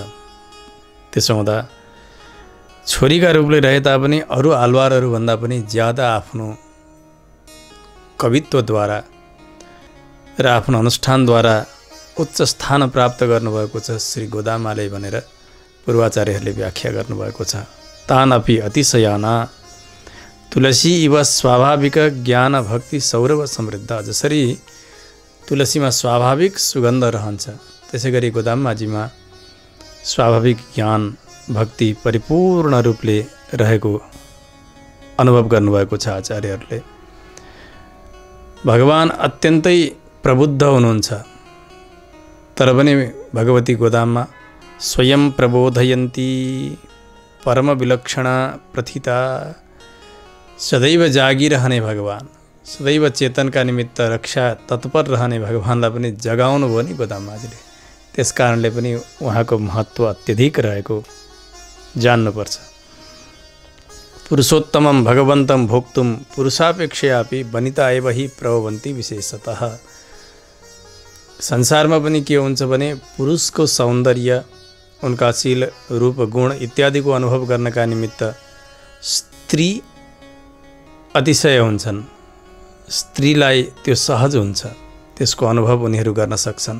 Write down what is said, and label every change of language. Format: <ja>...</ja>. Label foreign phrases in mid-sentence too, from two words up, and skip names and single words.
<ne>त्यसो हुँदा छोरीका रूपले रहे तापनि अरू आलवारहरूभन्दा पनि ज्यादा आफ्नो कवित्वद्वारा र आफ्नो अनुष्ठानद्वारा उच्च स्थान प्राप्त गर्नुभएको छ श्री गोदामाले भनेर पूर्वाचार्यहरूले व्याख्या गर्नुभएको छ।</ne> <sa>तान अपि अतिशयाना तुलसी इव स्वाभाविक ज्ञान भक्ति सौरभ समृद्ध।</sa> <ne>जसरी तुलसीमा स्वाभाविक सुगन्ध रहन्छ त्यसै गरी गोदाममाझीमा स्वाभाविक ज्ञान भक्ति परिपूर्ण रूपले रहेको अनुभव गर्नुभएको छ आचार्यहरूले। भगवान अत्यन्तै प्रबुद्ध हुनुहुन्छ तर पनि भगवती गोदाममा</ne> <sa>स्वयं प्रबोधयन्ती परम विलक्षणा प्रथिता</sa> <ne>सदैव जागिरहने भगवान सदैव चेतनका निमित्त रक्षा तत्पर रहने भगवानलाई पनि जगाउनु भयो नि गोदाममाझीले। त्यस कारणले पनि उहाँको महत्त्व अत्यधिक रहेको जान्नुपर्छ।</ne> <sa>पुरुषोत्तमं भगवन्तं भोक्तुं पुरुषापेक्षयापि वनिता एव हि प्रभवन्ति विशेषतः।</sa> <ne>संसारमा पनि के हुन्छ भने पुरुषको सौन्दर्य उनका शील रूप गुण इत्यादिको अनुभव गर्नका निमित्त स्त्री अतिशय हुन्छन्। स्त्रीलाई त्यो सहज हुन्छ, त्यसको अनुभव उनीहरू गर्न सक्छन्।</ne>